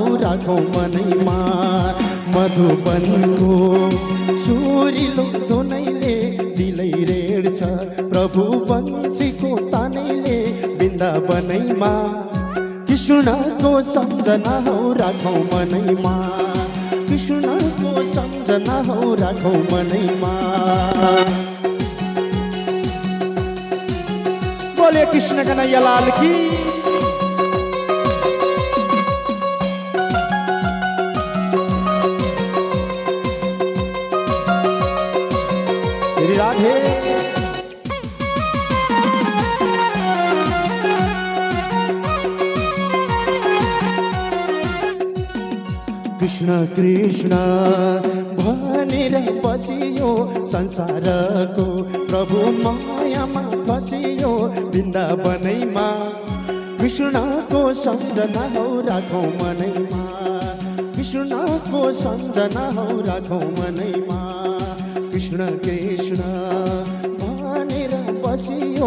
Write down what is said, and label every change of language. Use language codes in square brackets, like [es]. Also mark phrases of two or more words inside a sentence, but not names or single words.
[ne] राखौँ मनैमा मधुबनको सुरिलो धुनैले दिलै रेड्छ प्रभु बन्सीको तानैले वृन्दावनैमा कृष्णको सम्झना हो राखौँ मनैमा कृष्णको सम्झना हो राखौँ मनैमा [hi] बोले कृष्ण कन्हैया लाल की श्री राधे [ne] कृष्ण कृष्ण भनेर बसियो संसारको प्रभु मायामा फसियो वृन्दावनैमा कृष्णको सम्झना हो राखौँ मनैमा कृष्णको सम्झना हो राखौँ मनैमा कृष्ण कृष्ण भनेर बसियो